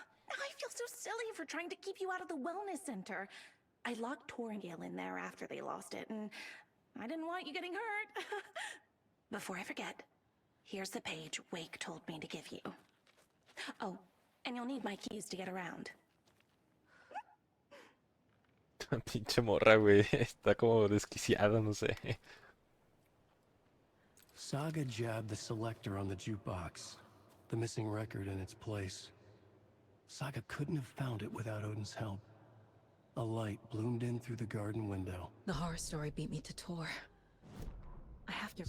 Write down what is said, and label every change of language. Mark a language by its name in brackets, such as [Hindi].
[English] I feel so silly for trying to keep you out of the wellness center. I locked Tor and Gale in there after they lost it, and I didn't want you getting hurt. Before I forget, here's the page Wake told me to give you. Oh, and you'll need my keys to get around. [Spanish] Pinche morra, güey. Está como desquiciada, no sé. [English] Saga jabbed the selector on the jukebox, the missing record in its place. Saga couldn't have found it without Odin's help. A light bloomed in through the garden window. The horror story beat me to Tor. I have to...